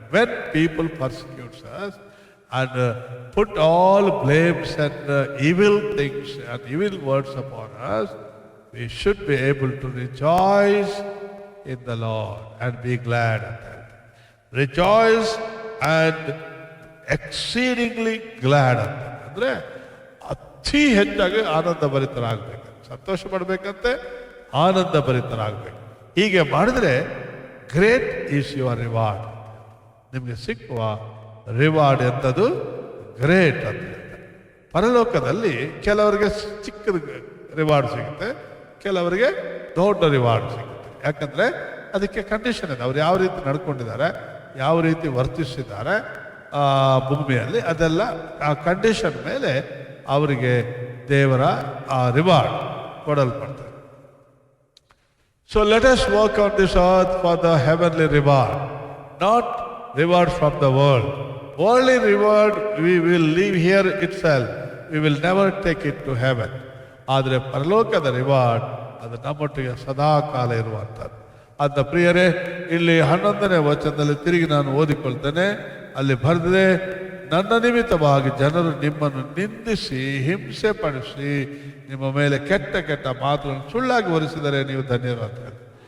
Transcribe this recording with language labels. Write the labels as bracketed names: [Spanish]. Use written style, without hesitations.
[English] When people persecute us and put all blames and evil things and evil words upon us, we should be able to rejoice in the Lord and be glad at that. Rejoice and exceedingly glad [Kannada] ಅಂತ ಅಂದರೆ ಅತಿ ಹೆಚ್ಚಾಗಿ ಆನಂದ ಭರಿತರಾಗಬೇಕು, ಸಂತೋಷ ಪಡಬೇಕಂತೆ, ಆನಂದ ಭರಿತರಾಗಬೇಕು. ಹೀಗೆ ಮಾಡಿದ್ರೆ [English] great is your reward, [Kannada] ನಿಮಗೆ ಸಿಕ್ಕುವ reward ಎಂಥದ್ದು great ಅಂತ ಹೇಳ್ತಾರೆ. ಪರಲೋಕದಲ್ಲಿ ಕೆಲವರಿಗೆ ಚಿಕ್ಕದ ರಿವಾರ್ಡ್ ಸಿಗುತ್ತೆ, ಕೆಲವರಿಗೆ ದೊಡ್ಡ ರಿವಾರ್ಡ್ ಸಿಗುತ್ತೆ. ಯಾಕಂದರೆ ಅದಕ್ಕೆ ಕಂಡೀಷನ್ ಇದೆ. ಅವ್ರು ಯಾವ ರೀತಿ ನಡ್ಕೊಂಡಿದ್ದಾರೆ, ಯಾವ ರೀತಿ ವರ್ತಿಸಿದ್ದಾರೆ ಭೂಮಿಯಲ್ಲಿ, ಅದೆಲ್ಲ ಆ ಕಂಡೀಷನ್ ಮೇಲೆ ಅವರಿಗೆ ದೇವರ ಆ reward ಕೊಡಲ್ಪಡ್ತದೆ. [English] So let us work on this earth for the heavenly reward, not reward from the world. Worldly reward we will leave here itself, we will never take it to heaven. [Kannada] ಆದರೆ ಪರಲೋಕದ reward ಅದು ನಮ್ಮೊಟ್ಟಿಗೆ ಸದಾ ಕಾಲ ಇರುವಂಥದ್ದು. ಅಂತ ಪ್ರಿಯರೇ, ಇಲ್ಲಿ 11ನೇ ವಚನದಲ್ಲಿ ತಿರುಗಿ ನಾನು ಓದಿಕೊಳ್ತೇನೆ. ಅಲ್ಲಿ ಬರೆದಿದೆ, ನನ್ನ ನಿಮಿತ್ತವಾಗಿ ಜನರು ನಿಮ್ಮನ್ನು ನಿಂದಿಸಿ ಹಿಂಸೆ ಪಡಿಸಿ ನಿಮ್ಮ ಮೇಲೆ ಕೆಟ್ಟ ಕೆಟ್ಟ ಮಾತುಗಳನ್ನು ಸುಳ್ಳಾಗಿ ಹೊರಿಸಿದರೆ ನೀವು ಧನ್ಯರು ಅಂತ ಹೇಳಿ.